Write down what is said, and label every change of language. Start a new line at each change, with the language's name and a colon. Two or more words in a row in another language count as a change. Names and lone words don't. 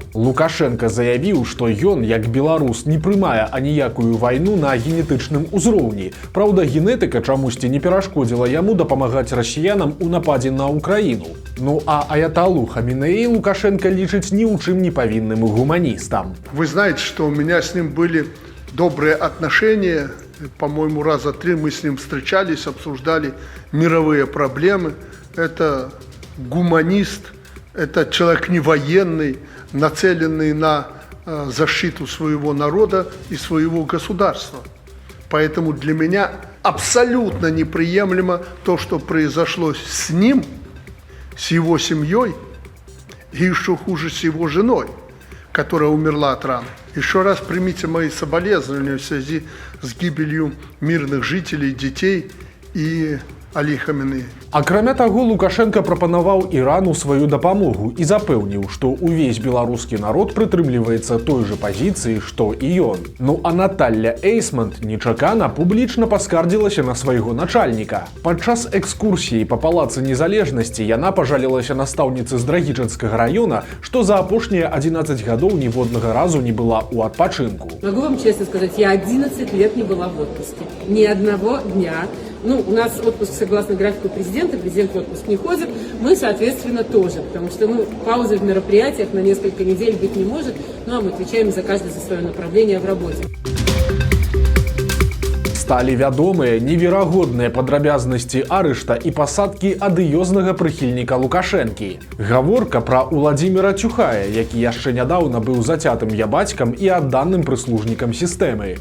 Belarusian: Лукашенка заявіў, што ён, як беларус, не прымае аніякую вайну на генетычным узроўні. Праўда, генетыка чамусьці не перашкодзіла яму дапамагаць расіянам у нападзе на Украіну. Ну а аяталу Хамінеі Лукашенко лічыць ні ў чым не павінным гуманістам.
Russian: Вы знаете, что у меня с ним были добрые отношения. По-моему, раза 3 мы с ним встречались, обсуждали мировые проблемы. Это гуманист, это человек не военный, нацеленный на защиту своего народа и своего государства. Поэтому для меня абсолютно неприемлемо то, что произошло с ним, с его семьей и еще хуже с его женой, которая умерла от ран. Еще раз примите мои соболезнования в связи с гибелью мирных жителей, детей и Алі Хамінеі.
Belarusian: Акрамя таго, Лукашенко прапанаваў Ірану сваю дапамогу і запэўніў, што ўвесь беларускі народ прытрымліваецца той жа пазіцыі, што і ён. Ну а Наталля Эйсман нечакана публічна паскардзілася на свайго начальніка. Падчас экскурсіі па палацы незалежнасці яна пажалілася настаўніцы з Драгічанскага раёна, што за апошнія 11 гадоў ніводнага разу не была ў адпачынку.
Russian: Могу вам честно сказать, я 11 лет не была в отпуске. Ни одного дня. Ну, у нас отпуск согласно графику президент в отпуск не ходит, мы, соответственно, тоже, потому что паузы в мероприятиях на несколько недель быть не может, ну а мы отвечаем за каждое за свое направление в работе.
Belarusian: Сталі вядомыя неверагодныя падрабязнасці арышта і пасадкі адыёзнага прыхільніка Лукашэнкі. Гаворка пра Уладзіміра Цюхая, які яшчэ нядаўна быў зацятым ябацькам і адданым прыслужнікам сістэмы.